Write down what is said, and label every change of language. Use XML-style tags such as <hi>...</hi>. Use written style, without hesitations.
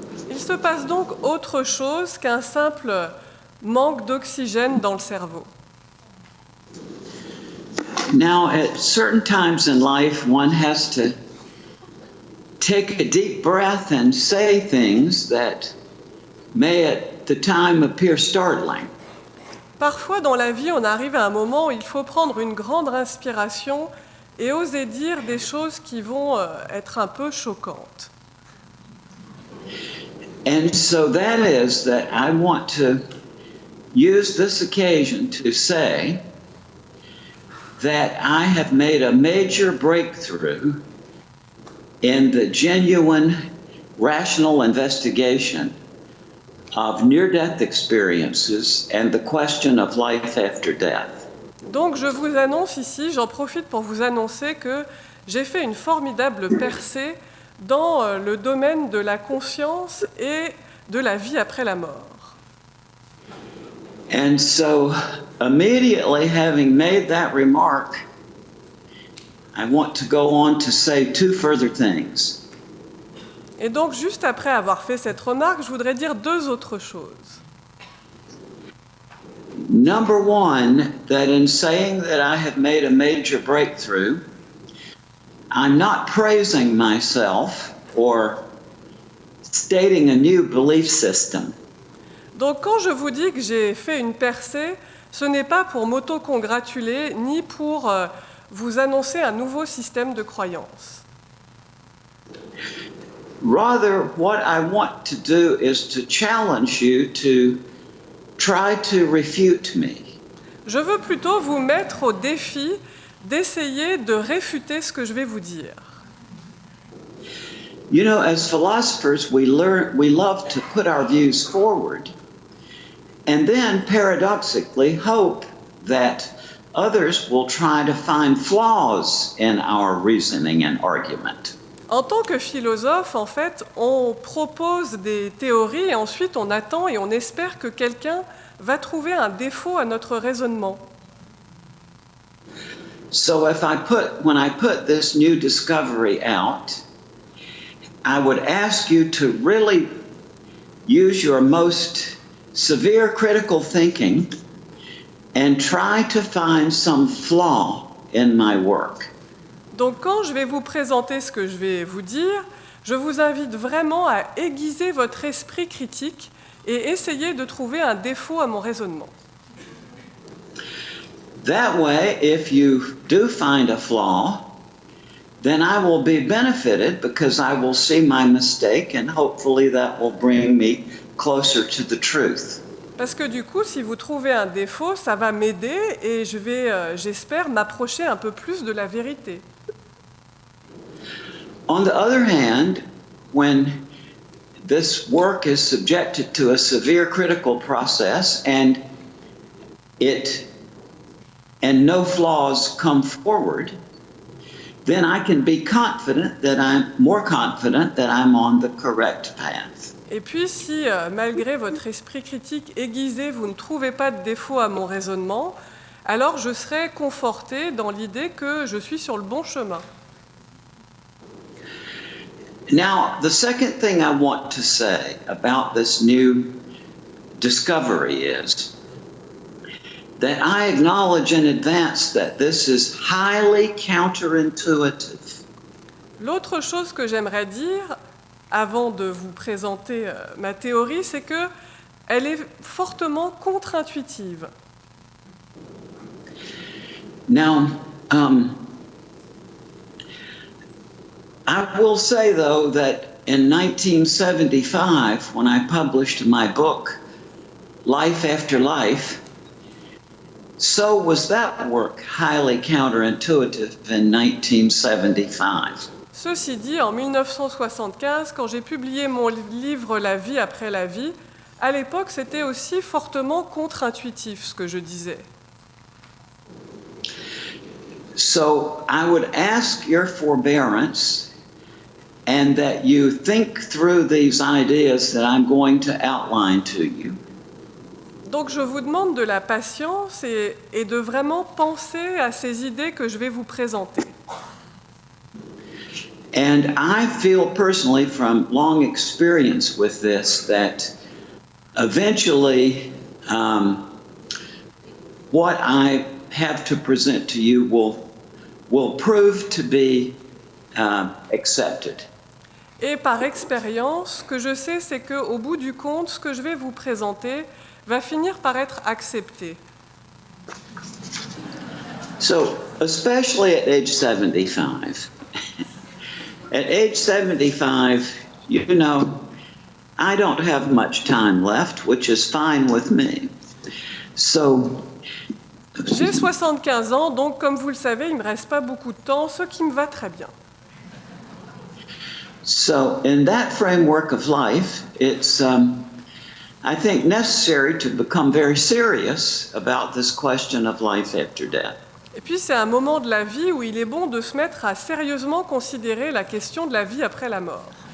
<fr>Il se passe donc autre chose qu'un simple manque d'oxygène dans le cerveau.</fr> <en>Now, at certain times in life, one has to take a deep breath and say things that may at the time appear startling.</en> <fr>Parfois dans la vie, on arrive à un moment où il faut prendre une grande inspiration et oser dire des choses qui vont être un peu choquantes.</fr> <en>And so that is that I want to use this occasion to say that I have made a major breakthrough in the genuine rational investigation of near-death experiences and the question of life after death.</en> <fr>Donc je vous annonce ici, j'en profite pour vous annoncer que j'ai fait une formidable percée dans le domaine de la conscience et de la vie après la mort.</fr> <en>And so, immediately having made that remark, I want to go on to say two further things.</en> <fr>Et donc, juste après avoir fait cette remarque, je voudrais dire deux autres choses.</fr> <en>Number one, that in saying that I have made a major breakthrough, I'm not praising myself or stating a new belief system.</en> <fr>Donc, quand je vous dis que j'ai fait une percée, ce n'est pas pour m'auto-congratuler, ni pour vous annoncer un nouveau système de croyance.</fr> <en>Rather, what I want to do is to challenge you to try to refute me.</en> <fr>Je veux plutôt vous mettre au défi d'essayer de réfuter ce que je vais vous dire.</fr> <en>You know, as philosophers, we love to put our views forward and then paradoxically hope that others will try to find flaws in our reasoning and argument.</en> <fr>En tant que philosophe, en fait, on propose des théories et ensuite on attend et on espère que quelqu'un va trouver un défaut à notre raisonnement.</fr> <en>So when I put this new discovery out, I would ask you to really use your most severe critical thinking and try to find some flaw in my work.</en> <fr>Donc quand je vais vous présenter ce que je vais vous dire, je vous invite vraiment à aiguiser votre esprit critique et essayer de trouver un défaut à mon raisonnement.</fr> <en>That way, if you do find a flaw, then I will be benefited because I will see my mistake and hopefully that will bring me closer to the truth.</en> <fr>Parce que du coup, si vous trouvez un défaut, ça va m'aider et j'espère, m'approcher un peu plus de la vérité.</fr> <en>On the other hand, when this work is subjected to a severe critical process and no flaws come forward, then I can be more confident that I'm on the correct path.</en> <fr>Et puis si, malgré votre esprit critique aiguisé, vous ne trouvez pas de défaut à mon raisonnement, alors je serai conforté dans l'idée que je suis sur le bon chemin.</fr> <en>Now, the second thing I want to say about this new discovery is that I acknowledge in advance that this is highly counterintuitive.</en> <fr>L'autre chose que j'aimerais dire, avant de vous présenter ma théorie, c'est qu'elle est fortement contre-intuitive.</fr> <en>Now, I will say, though, that in 1975, when I published my book, Life After Life, so was that work highly counterintuitive in 1975.</en> <fr>Ceci dit, en 1975, quand j'ai publié mon livre La vie après la vie, à l'époque, c'était aussi fortement contre-intuitif ce que je disais.</fr> <en>So I would ask your forbearance and that you think through these ideas that I'm going to outline to you.</en> <fr>Donc je vous demande de la patience et de vraiment penser à ces idées que je vais vous présenter.</fr> <en>And I feel personally from long experience with this that eventually what I have to present to you will prove to be accepted.</en> <fr>Et par expérience, ce que je sais, c'est qu'au bout du compte, ce que je vais vous présenter va finir par être accepté.</fr> <en>So, especially at age 75. At age 75, you know, I don't have much time left, which is fine with me. So,</en> <fr>j'ai 75 ans, donc comme vous le savez, il ne me reste pas beaucoup de temps, ce qui me va très bien.</fr> <en>So, in that framework of life, it's, I think, necessary to become very serious about this question of life after death.</en> <fr>Et puis c'est un moment de la vie où il est bon de se mettre à sérieusement considérer la question de la vie après la mort.</fr>